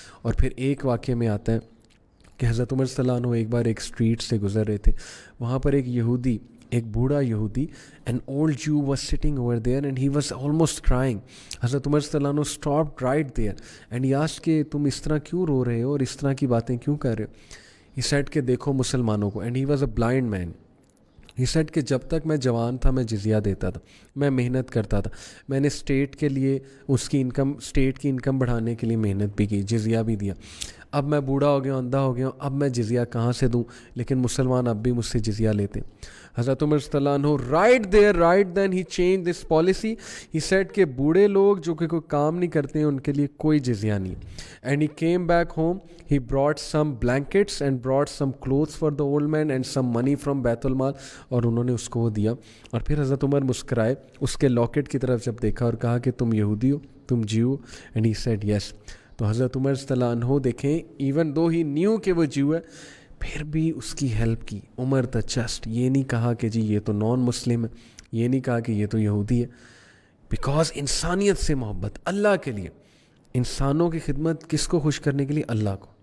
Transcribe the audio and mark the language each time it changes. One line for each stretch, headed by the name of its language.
Urdu: اور پھر ایک واقعے میں آتا ہے کہ حضرت عمر صلی اللہ عنہ ایک بار ایک اسٹریٹ سے گزر رہے تھے, وہاں پر ایک یہودی, ایک بوڑھا یہودی,
English: an old Jew was sitting over there and he was almost crying.
Urdu: حضرت عمر صلی اللہ عنہ
English: stopped right there and he asked
Urdu: کہ تم اس طرح کیوں رو رہے ہو اور اس طرح کی باتیں کیوں کر رہے ہو.
English: He said
Urdu: کہ دیکھو مسلمانوں کو,
English: and he was a blind man. He said
Urdu: کہ جب تک میں جوان تھا میں جزیہ دیتا تھا, میں محنت کرتا تھا, میں نے اسٹیٹ کے لیے اس کی انکم, اسٹیٹ کی انکم بڑھانے کے لیے محنت بھی کی, جزیہ بھی دیا. اب میں بوڑھا ہو گیا ہوں, اندھا ہو گیا ہوں, اب میں جزیہ کہاں سے دوں, لیکن مسلمان اب بھی مجھ سے جزیہ لیتے.
English: حضرت عمر صلی اللہ عنہ right then he changed this policy. He said
Urdu: کہ بوڑھے لوگ جو کہ کوئی کام نہیں کرتے ہیں ان کے لیے کوئی جزیہ نہیں.
English: And he came back home, he brought some blankets and brought some clothes for the old man and some money from بیت المال,
Urdu: اور انہوں نے اس کو وہ دیا. اور پھر حضرت عمر مسکرائے, اس کے لاکٹ کی طرف جب دیکھا اور کہا کہ تم یہودی ہو, تم جیو ہو,
English: and he said yes.
Urdu: تو حضرت عمر صلی اللہ عنہ دیکھیں,
English: even though he knew
Urdu: کہ وہ جیو ہے, پھر بھی اس کی ہیلپ کی.
English: Umar the just,
Urdu: یہ نہیں کہا کہ جی یہ تو نان مسلم ہے, یہ نہیں کہا کہ یہ تو یہودی ہے, بیکاز انسانیت سے محبت, اللہ کے لیے, انسانوں کی خدمت, کس کو خوش کرنے کے لیے, اللہ کو.